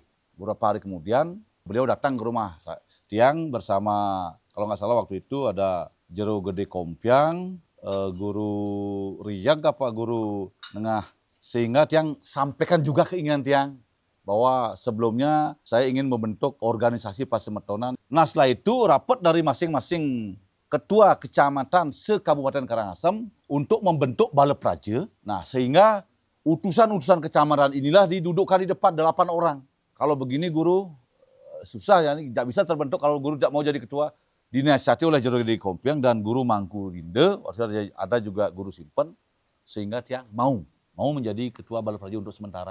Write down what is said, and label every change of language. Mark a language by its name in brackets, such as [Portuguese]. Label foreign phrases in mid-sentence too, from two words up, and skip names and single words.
[Indonesian] Beberapa hari kemudian beliau datang ke rumah Tiang bersama, kalau nggak salah waktu itu ada Jero Gede Kompiang, Guru Riyak, Guru Nengah. Sehingga Tiang sampaikan juga keinginan Tiang bahwa sebelumnya saya ingin membentuk organisasi pasemetonan. Nah setelah itu rapat dari masing-masing ketua kecamatan se-Kabupaten Karangasem untuk membentuk Bala Praja. Nah sehingga utusan-utusan kecamatan inilah didudukkan di depan 8 orang. Kalau begini guru susah ya, tidak bisa terbentuk kalau guru tidak mau jadi ketua. Dinasihati oleh Jero Gede Kompiang dan Guru Mangku Rinde, ada juga Guru Simpen, sehingga Tiang mau menjadi ketua Bala Praja untuk sementara.